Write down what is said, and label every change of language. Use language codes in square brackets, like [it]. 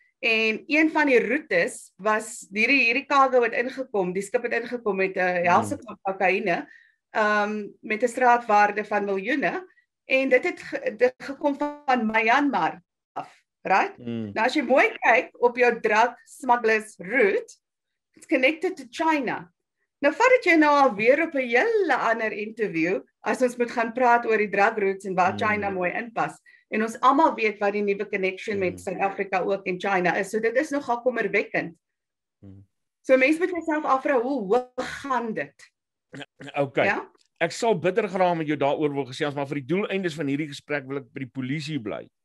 [af] En een van die routes was hierdie cargo wat ingekom, die skip het ingekom met 'n helse klomp kokaine, met 'n straatwaarde van miljoene. En dit het gekom van Myanmar af, right? Nou as jy mooi kyk op jou drug smugglers route, [en] it's connected to China. [af] Nou vat dit jy nou alweer op 'n hele ander interview as ons moet gaan praat oor die drug routes en waar China mooi inpas. En ons almal weet wat die nuwe connection met Suid-Afrika ook en China is. So dit is nogal kommerwekkend. So mense moet jouself afvra, hoe hoog gaan dit? Okay. Ja? Ek sal bitter graag met jou daaroor wil gesels, maar vir die doeleindes van hierdie gesprek wil ek by die polisie bly.